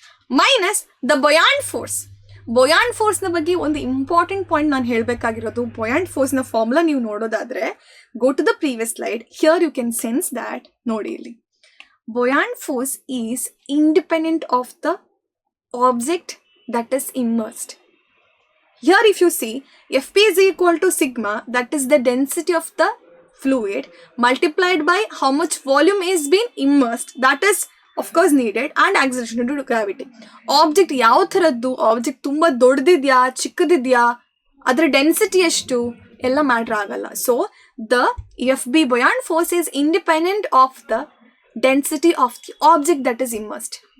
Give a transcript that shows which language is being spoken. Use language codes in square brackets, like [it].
[en] Minus the buoyant force. [kn] ಬೊಯಾಂಟ್ ಫೋರ್ಸ್ನ ಬಗ್ಗೆ ಒಂದು important point ನಾನು ಹೇಳಬೇಕಾಗಿರೋದು. ಬೊಯಾಂಟ್ ಫೋರ್ಸ್ನ ಫಾರ್ಮುಲಾ ನೀವು ನೋಡೋದಾದ್ರೆ [en] Go to the previous slide. Here you can sense that. [kn] ನೋಡಿ ಇಲ್ಲಿ, [en] Buoyant force is independent of the object that is immersed. Here if you see, Fp is equal to sigma, that is the density of the fluid, multiplied by how much volume is being immersed, that is of course needed, and acceleration due to gravity. [kn] Object ಯಾವ ಥರದ್ದು, object ತುಂಬ ದೊಡ್ಡದಿದೆಯಾ ಚಿಕ್ಕದಿದೆಯಾ, ಅದರ density ಎಷ್ಟು ಎಲ್ಲ matter ಆಗಲ್ಲ. [en] So the F B buoyant force is independent of the density of the object that is immersed.